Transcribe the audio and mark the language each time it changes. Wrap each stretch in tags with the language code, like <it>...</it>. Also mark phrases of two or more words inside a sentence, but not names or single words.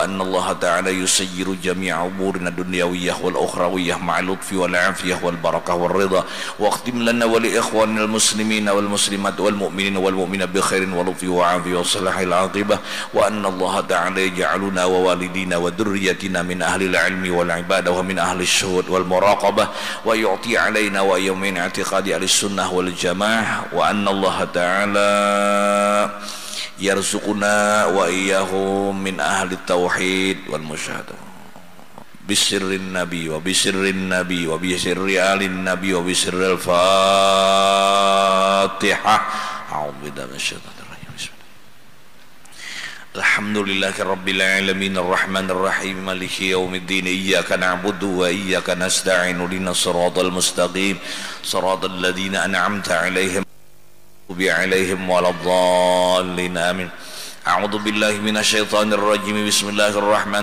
<ar>أن الله تعالى ييسر جميع أمورنا الدنيوية والأخروية مع اللطف والعافية والبركة والرضا واختم لنا ولإخوان المسلمين والمسلمات والمؤمنين والمؤمنات بخير ولطف وعافية وصلاح العاقبة وأن الله تعالى يجعلنا ووالدينا وذرياتنا من أهل العلم والعبادة ومن أهل الشهود والمراقبة ويؤتي علينا ويوم اعتقاد السنة والجماعة وأن الله تعالى yaj'aluna wa walidina wa dhurriyyatina min ahli al-ilmi wal ibadah wa min ahli ash-shuhud wal muraqabah wa yu'ti alaina wa yawmin i'tiqadi al-sunnah wal jamaah wa anna Allah Ta'ala يرزقنا وإياهم من أهل التوحيد والمشاهدة بسر النبي وبسر النبي وبسر آل النبي وبسر الفاتحة أعوذ بالله من الشيطان الرجيم الحمد لله رب العالمين الرحمن الرحيم مالك يوم الدين إياك نعبد وإياك نستعين اهدنا الصراط المستقيم صراط الذين أنعمت عليهم عليهم ولا الضالين آمين أعوذ بالله من الشيطان الرجيم بسم الله الرحمن</ar>